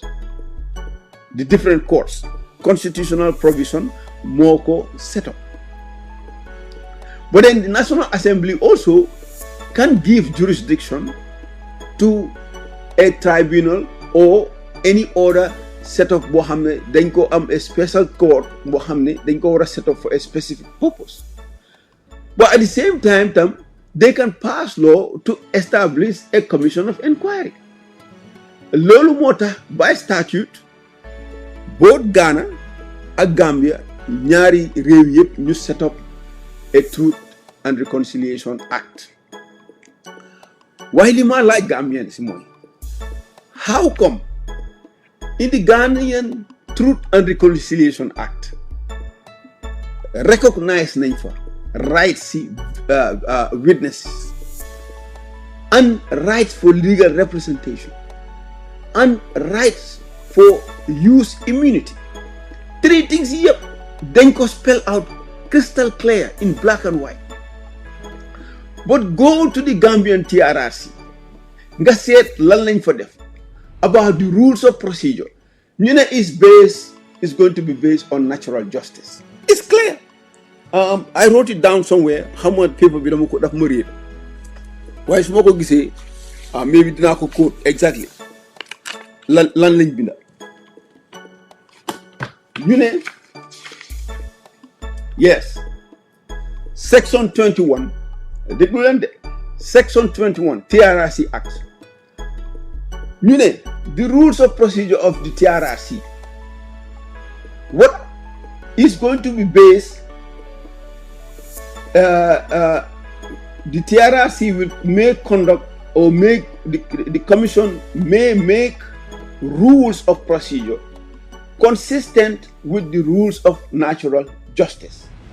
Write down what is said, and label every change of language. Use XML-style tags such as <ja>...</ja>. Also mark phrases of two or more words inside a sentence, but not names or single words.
<en>The different courts, constitutional provision, MOCO set up. But then the National Assembly also can give jurisdiction to a tribunal or any other set up</en> <wo>boo xam ne dañ ko am a</wo> <en>special court</en> <wo>boo xam ne dañ ko war a</wo> <en>set up for a specific purpose. But at the same time they can pass law to establish a commission of inquiry.</en> <wo>Loolu moo tax</wo> <en>by statute both</en> <wo>Ghana ak Gambia ñaari réew yëpp ñu</wo> <en>set up a</en> <wo>Truth and Reconciliation Act. Waaye li ma laaj Gambian si mooy,</wo> <en>how come in the Ghanaian Truth and Reconciliation Act recognize</en> <wo>nañ fa</wo> <en>rights witnesses and rights for legal representation and rights for use immunity? 3 things</en> <wo>yep dañ ko</wo> <en>spell out crystal clear in black and white. But go to the Gambian TRRC</en> <wo>nga seet lan lañ fa def</wo> <en>about the rules of procedure.</en> <wo>ñu ne</wo> <en>is going to be based on natural justice. It's clear. I wrote it down somewhere. How much paper</en> <wo>bi dama ko daf ma réer waaye su ma ko gisee maybe dinaa ko</wo> <en>quote exactly</en> <wo>lan lañ binda. ñu ne yes, section 21 déglu leen de, section 21 TRRC Act. ñu ne</wo> <en>the rules of procedure of the TRRC, what is going to be based, the TRRC may conduct or make the commission may make rules of procedure consistent with the rules of natural justice.</en>